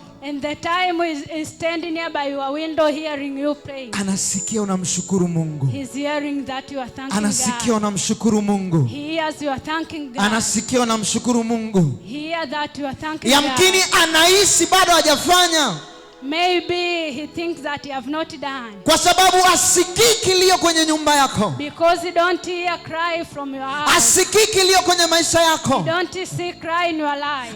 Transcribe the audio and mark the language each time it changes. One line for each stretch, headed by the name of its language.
English: And the time is standing near by your window hearing you praying.
Swahili: anasikia unamshukuru Mungu.
English: He's hearing that you are thanking
Swahili: Anasikia
English: God.
Swahili: unamshukuru Mungu.
English: He hears you are thanking God.
Swahili: Anasikia unamshukuru Mungu.
English: He hears that you are thanking
Swahili: Yamkini
English: God.
Swahili: anahisi bado hajafanya,
English: Maybe he thinks that you have not done.
Swahili: kwa sababu asikii kilio kwenye nyumba yako,
English: Because you don't hear cry from your house.
Swahili: asikii kilio kwenye maisha yako,
English: You don't see cry in your life.